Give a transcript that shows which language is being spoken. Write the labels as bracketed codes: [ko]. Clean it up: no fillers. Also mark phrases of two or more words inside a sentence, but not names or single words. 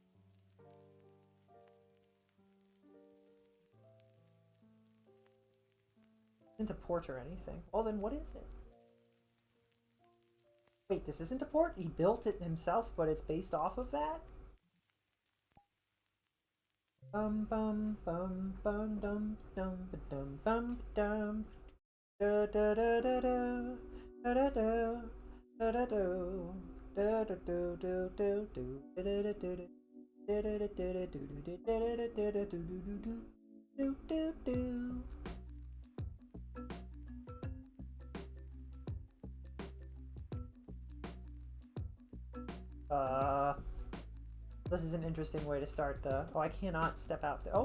[en] Isn't a port or anything. Well then what is it? Wait, this isn't a port? He built it himself, but it's based off of that? Bum bum bum bum dum dum dum bum dum da da da da da da da da da da do da da do do do do da da da do da da da da do do da da da da do do do do. This is an interesting way to start the... Oh, I cannot step out there.